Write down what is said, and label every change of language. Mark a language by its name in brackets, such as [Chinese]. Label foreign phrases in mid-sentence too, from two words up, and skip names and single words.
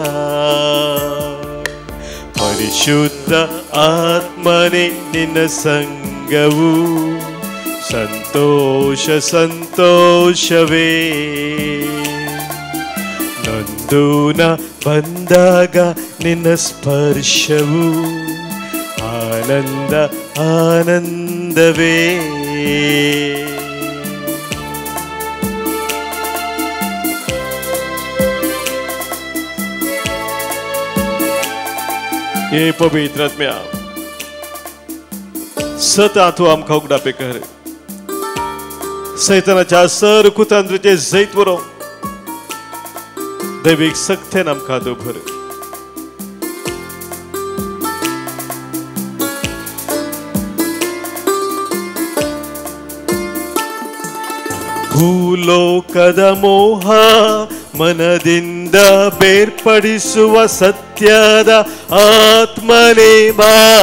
[Kannada] ಪರಿಶುದ್ಧ ಆತ್ಮನೇ ನಿನ್ನ ಸಂಗವು ಸಂತೋಷ ಸಂತೋಷವೇ ನೊಂದು ನ ಬಂದಾಗ ನಿನ್ನ ಸ್ಪರ್ಶವು ಆನಂದ ಆನಂದವೇ. [Konkani] हे पवित्र आत्म्या सता तू आमकां उगडापे कर सैतानाच्या सर कुतंत्राचे जैत वरो दैवीक सक्तेन आमकां भर [Kannada] ಭೂಲೋಕದ ಮೋಹ ಮನದಿಂದ ಬೇರ್ಪಡಿಸುವ ಸತ್ಯದ ಆತ್ಮನೇ ಬಾ